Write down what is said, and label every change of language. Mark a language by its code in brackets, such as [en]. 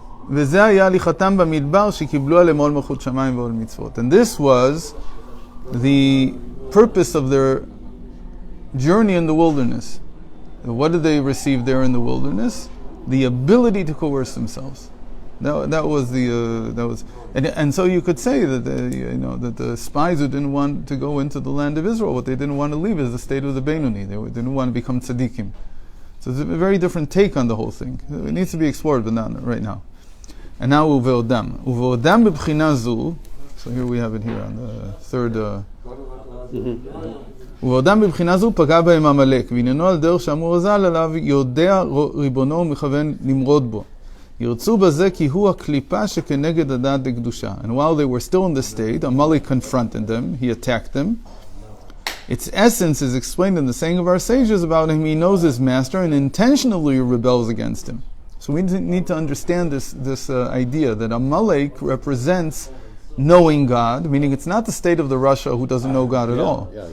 [he] וזה הליכתם במדבר שקיבלו עליהם עול מלכות שמיים ועול מצוות. [en] And this was the purpose of their journey in the wilderness. What did they receive there in the wilderness? The ability to coerce themselves. That was and so you could say that that the spies who didn't want to go into the land of Israel, what they didn't want to leave is the state of the Beinoni. They didn't want to become tzaddikim. So it's a very different take on the whole thing. It needs to be explored, but not right now. And now [he] uveodam b'bchina zu. [en] So here we have it here on the third. [he] ובעודם בבחינה זו פגע בהם עמלק, ועניינו על דרך שאמור הזל עליו, יודע ריבונו ומכוון למרוד בו. ירצו בזה כי הוא הקליפה שכנגד הדעת דקדושה. [en] And while they were still in the state, Amalek confronted them, he attacked them. Its essence is explained in the saying of our sages about him. He knows his master and intentionally rebels against him. So we need to understand this idea that Amalek represents knowing God, meaning it's not the state of the Rasha who doesn't know God at all.